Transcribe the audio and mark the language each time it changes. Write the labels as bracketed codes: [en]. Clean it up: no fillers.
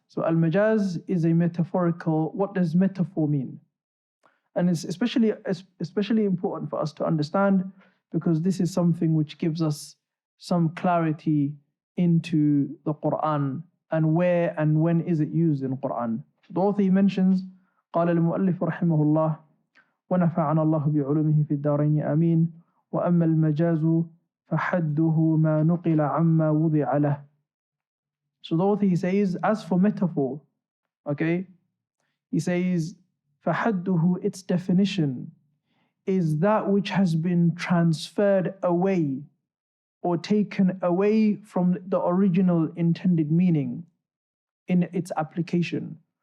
[en] So al-majaz is a metaphorical. What does metaphor mean? And it's especially important for us to understand, because this is something which gives us some clarity into the Quran and where and when is it used in Quran. The author mentions, [ar] قال المؤلف رحمه الله ونفعنا الله بعلومه في الدارين آمين وأما المجاز فحده ما نقل عما وضع له. [en] So the author, he says, as for metaphor, okay, he says, فحده, its definition is that which has been transferred away or taken away from the original intended meaning in its application.